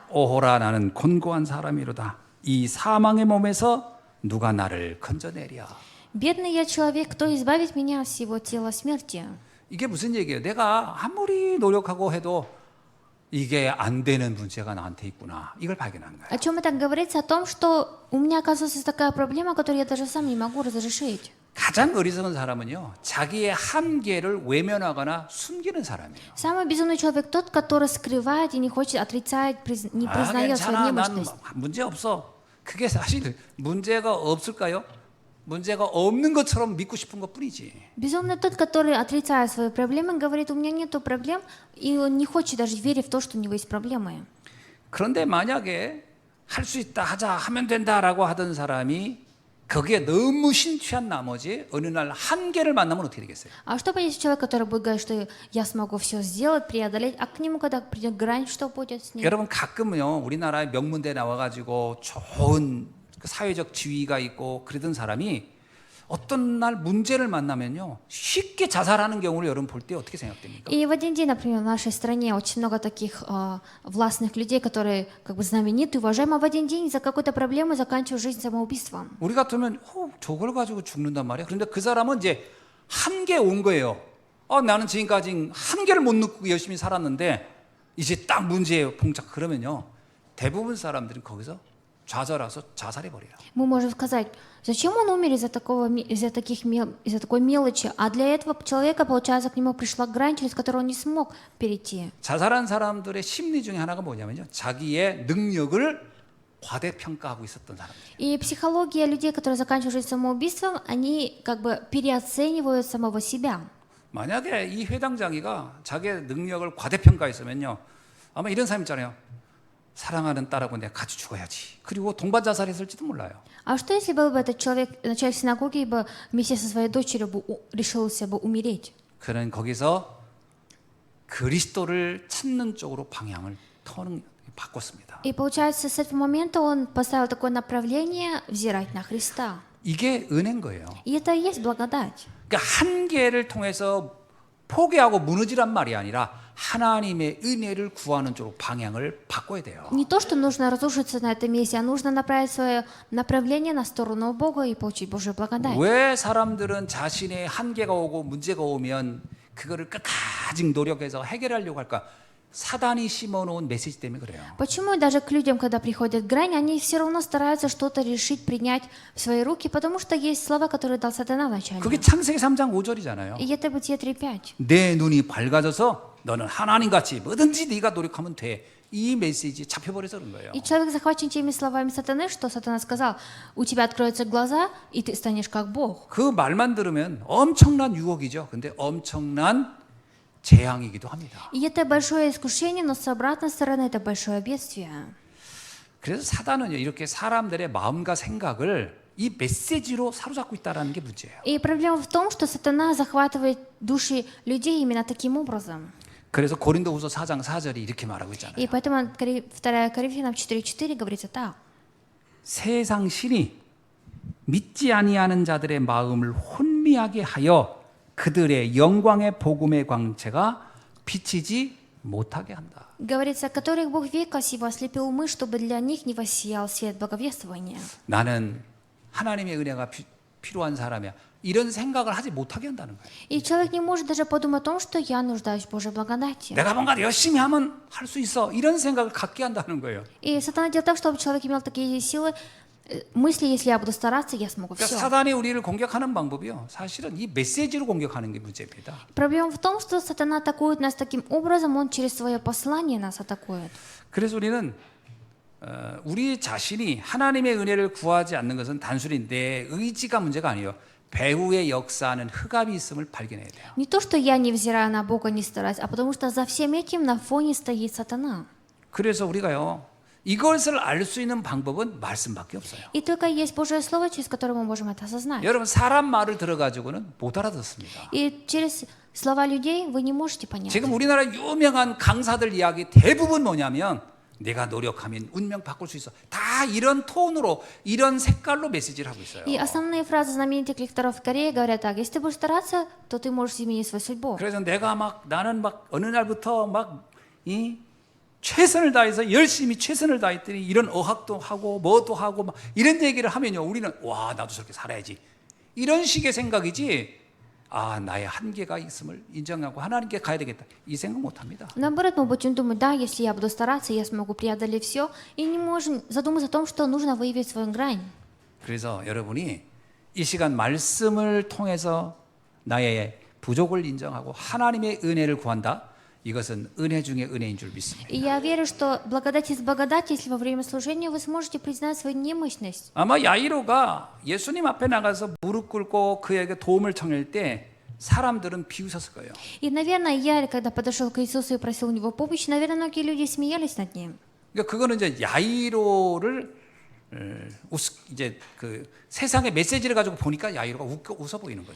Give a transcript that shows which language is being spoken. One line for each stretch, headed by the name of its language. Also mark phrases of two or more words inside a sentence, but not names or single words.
Korean: 오호라, 나는 곤고한 사람이로다. 이 사망의 몸에서 누가 나를 건져내랴.
Russian: Бедный я человек, кто избавит меня от всего тела смерти?
Korean: 이게 무슨 얘기예요? 내가 아무리 노력하고 해도 이게 안 되는 문제가 나한테 있구나. 이걸 발견한 거예요.
Russian: О чем это говорится? О том, что у меня оказывается такая проблема, которую я даже сам не могу разрешить.
Korean: 가장 어리석은 사람은요, 자기의 한계를 외면하거나 숨기는 사람이에요.
Russian: Самый безумный человек тот, который скрывает и не хочет отрицать, не признает свою
Korean: 괜찮아, 난
Russian: немощность.
Korean: 문제 없어. 그게 사실 문제가 없을까요? 문제가 없는 것처럼 믿고 싶은 것뿐이지.
Russian: Безумный тот, который отрицает свои проблемы, говорит, у меня нету проблем, и он не хочет даже верить в то, что у него есть проблемы.
Korean: 그런데 만약에 할 수 있다, 하자, 하면 된다라고 하던 사람이 거기에 너무 심취한 나머지 어느 날 한계를 만나면 어떻게 되겠어요?
Russian: А что будет человек, который будет говорить, что я смогу все сделать, преодолеть, а к нему, когда придет грань, что будет с ним?
Korean: 여러분, 가끔은요, 우리나라의 명문대 나와가지고 좋은 사회적 지위가 있고 그러던 사람이 어떤 날 문제를 만나면요, 쉽게 자살하는 경우를 여러분 볼 때 어떻게 생각됩니까?
Russian: И в один день, например, в нашей стране очень много таких властных людей, которые как бы знамениты, уважаемы, а в один день из-за какой-то проблемы заканчивают жизнь самоубийством.
Korean: 우리 같으면 저걸 가지고 죽는단 말이야. 그런데 그 사람은 이제 한계에 온 거예요. 나는 지금까지 한계를 못 느끼고 열심히 살았는데 이제 딱 문제에 봉착. 그러면요, 대부분 사람들은 거기서 좌절해서 자살해버려요.
Russian: Мы можем сказать, зачем он умер из-за такой мелочи, а для этого человека, получается, к нему пришла грань, через которую он не смог перейти.
Korean: 자살한 사람들의 심리 중에 하나가 뭐냐면요, 자기의 능력을 과대평가하고 있었던 사람들.
Russian: И психология людей, которые заканчивают жизнь самоубийством, они как бы переоценивают самого себя.
Korean: 만약에 이 회당장이가 자기의 능력을 과대평가했으면요, 아마 이런 사람 있잖아요. 사랑하는 딸하고 내가 같이 죽어야지. 그리고 동반 자살했을지도 몰라요.
Russian: А что если был бы этот человек, начальник синагоги, бы вместе со своей дочерью бы решился бы умереть?
Korean: 그는 거기서 그리스도를 찾는 쪽으로 방향을 바꿨습니다.
Russian: И получается, с этого момента он поставил такое направление взирать на Христа.
Korean: 이게 은혜인 거예요.
Russian: И это и есть благодать.
Korean: 그러니까 한계를 통해서 포기하고 무너지란 말이 아니라 하나님의 은혜를 구하는 쪽으로 방향을 바꿔야 돼요.
Russian: Не то, что нужно разрушиться на этом месте, а нужно направить свое направление на сторону Бога и получить Божью благодать.
Korean: 왜 사람들은 자신의 한계가 오고 문제가 오면 그거를 끝까지 노력해서 해결하려고 할까? 사단이 심어놓은 메시지 때문에 그래요.
Russian: Почему даже к людям, когда приходят грань, они все равно стараются что-то решить, принять в свои руки, потому что есть слова, которые дал сатана вначале.
Korean: 그게 창세기 3장 5절이잖아요.
Russian: И это Бытие 3.5.
Korean: 내 눈이 밝아져서 너는 하나님같이 뭐든지 네가 노력하면 돼. 이 메시지 잡혀버려서 그런 거예요.
Russian: И человек захвачен теми словами сатаны, что сатана сказал, у тебя откроются глаза, и ты станешь как Бог.
Korean: 그 말만 들으면 엄청난 유혹이죠. 근데 엄청난 재앙이기도 합니다.
Russian: И это большое искушение, но с обратной стороны это большое бедствие.
Korean: 그래서 사단은요, 이렇게 사람들의 마음과 생각을 이 메시지로 사로잡고 있다는 게 문제예요.
Russian: И проблема в том, что сатана захватывает души людей именно таким образом.
Korean: 그래서 고린도후서 4장 4절이 이렇게 말하고 있잖아요.
Russian: И поэтому 2 Коринфянам 4.4 говорится так.
Korean: 세상 신이 믿지 아니하는 자들의 마음을 혼미하게 하여 그들의 영광의 복음의 광채가 비치지 못하게 한다.
Russian: Говорится, которых Бог века сего ослепил умы, чтобы для них не воссиял свет благовествования.
Korean: 나는 하나님의 은혜가 필요한 사람이야. 이런 생각을 하지 못하게 한다는 거예요.
Russian: И человек не может даже подумать о том, что я нуждаюсь в Божьей благодати.
Korean: 내가 뭔가 열심히 하면 할 수 있어. 이런 생각을 갖게 한다는 거예요.
Russian: И сатана делает так, чтобы человек имел такие силы, мысли, если я буду стараться, я смогу
Korean: 그러니까
Russian: все.
Korean: 사단이 우리를 공격하는 방법이요. 사실은 이 메시지로 공격하는 게 문제입니다.
Russian: Проблема в том, что сатана атакует нас таким образом, он через свое послание нас атакует.
Korean: 그래서 우리는 우리 자신이 하나님의 은혜를 구하지 않는 것은 단순히 내 의지가 문제가 아니에요. 배후의 역사하는 흑암이 있음을 발견해야 돼요.
Russian: Не то, что я не взираю на Бога, не стараюсь, а потому что за всем этим на фоне стоит сатана.
Korean: 그래서 우리가요, 이것을 알 수 있는 방법은 말씀밖에 없어요.
Russian: И только есть Божье Слово, через которое мы можем это осознать.
Korean: 여러분 사람 말을 들어가지고는 못 알아듣습니다.
Russian: И через слова людей вы не можете понять.
Korean: 지금 우리나라 유명한 강사들 이야기 대부분 뭐냐면 내가 노력하면 운명 바꿀 수 있어. 다 이런 톤으로 이런 색깔로 메시지를 하고 있어요.
Russian: И основные фразы знаменитых лекторов в Корее говорят так: если ты будешь стараться, то ты можешь изменить свою судьбу.
Korean: 그래서 내가 나는 어느 날부터 이 최선을 다해서 열심히 최선을 다했더니 이런 어학도 하고 뭐도 하고 막 이런 얘기를 하면요, 우리는 와 나도 저렇게 살아야지 이런 식의 생각이지. 아 나의 한계가 있음을 인정하고 하나님께 가야 되겠다 이 생각 못합니다.
Russian: Наоборот, мы будем думать, да, если я буду стараться, я смогу преодолеть все, и не можем задуматься о том, что нужно выявить свою грань.
Korean: 그래서 여러분이 이 시간 말씀을 통해서 나의 부족을 인정하고 하나님의 은혜를 구한다. 이것은 은혜 중에 은혜인 줄 믿습니다.
Russian: И я верю, что благодать из благодати, если во время служения вы сможете признать свою немощность.
Korean: 아마 야이로가 예수님 앞에 나가서 무릎 꿇고 그에게 도움을 청할 때 사람들은 비웃었을 거예요.
Russian: И, наверное, я, когда подошел к Иисусу и просил у него помощи, наверное, многие люди смеялись над ним.
Korean: 그러니까 그거는 이제 야이로를 이제 그 세상의 메시지를 가지고 보니까 야이로가 웃어 보이는 거죠.